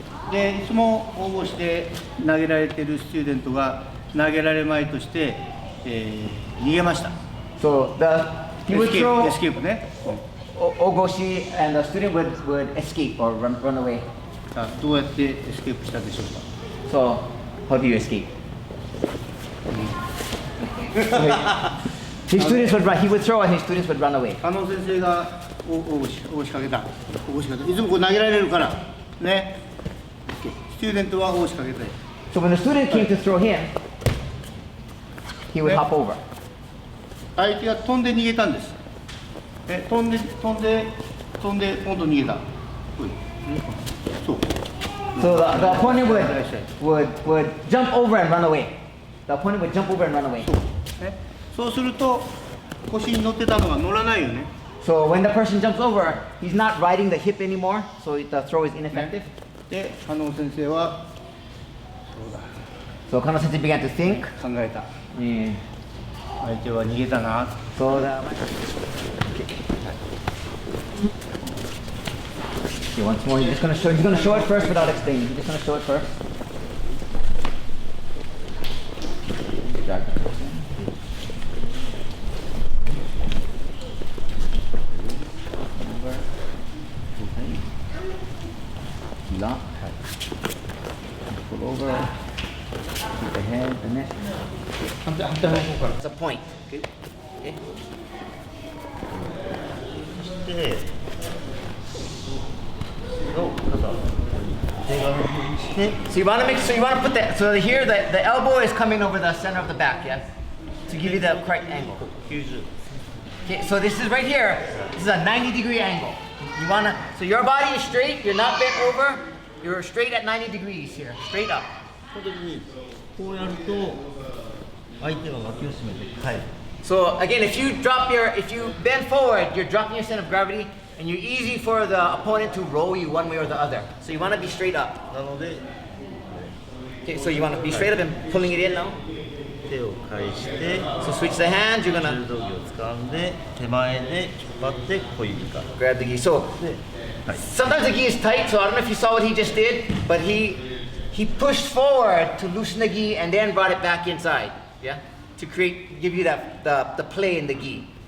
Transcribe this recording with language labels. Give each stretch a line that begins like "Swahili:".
Japanese: で、いつも大腰で投げられているスチューデントが投げられまいとして、逃げました。
English: So he would エスケー throw
Japanese: プ、エスケープね。
English: ogoshi and the student would escape or run away.
Japanese: さあどうやってエスケープしたでしょうか。
English: So how do you escape? His students would run. He would throw and his students would run away.
Japanese: 加納先生が大腰かけた。大腰かけた。いつもこう投げられるからね。スチューデントは大腰かけたい。
English: So when the student came to throw him, he would
Japanese: Ne.
English: hop over.
Japanese: 相手が飛んで逃げたんです。飛んで今度逃げた。そう。
English: So the opponent would jump over and run away. The opponent would jump over and run away.
Japanese: そうすると腰に乗ってたのが乗らないよね。
English: So when the person jumps over, he's not riding the hip anymore. So the throw is ineffective.
Japanese: で、加納先生は
English: So Kano Sensei began to think.
Japanese: 考えた。 Mm. 相手は逃げたな。
English: So okay, once more, he's gonna show it first without explaining. He's just gonna show it first. Drag the person. Over. Okay. Lock. Pull over. Keep the head, the neck. It's a point. Okay. Okay.
Japanese: そしてを肩手側にして
English: So you want to make so you want to put that so here the elbow is coming over the center of the back, yes, to give you the correct angle. 90 Okay, so this is right here. This is a 90-degree angle. You wanna so your body is straight. You're not bent over. You're straight at 90 degrees here, straight up.
Japanese: この時にこうやると相手が脇を締めて帰る
English: So again, if you bend forward, you're dropping your center of gravity, and you're easy for the opponent to roll you one way or the other. So you want to be straight up.
Japanese: なので
English: Okay, so you want to be straight up and pulling it in now.
Japanese: 手を返して
English: So switch the hands. You're
Japanese: 柔
English: gonna
Japanese: 道着を掴んで手前で引っ張って小指から
English: grab the gi. So
Japanese: で、はい、
English: sometimes the gi is tight. So I don't know if you saw what he just did, but he pushed forward to loosen the gi and then brought it back inside. Yeah, to give you the play in the gi.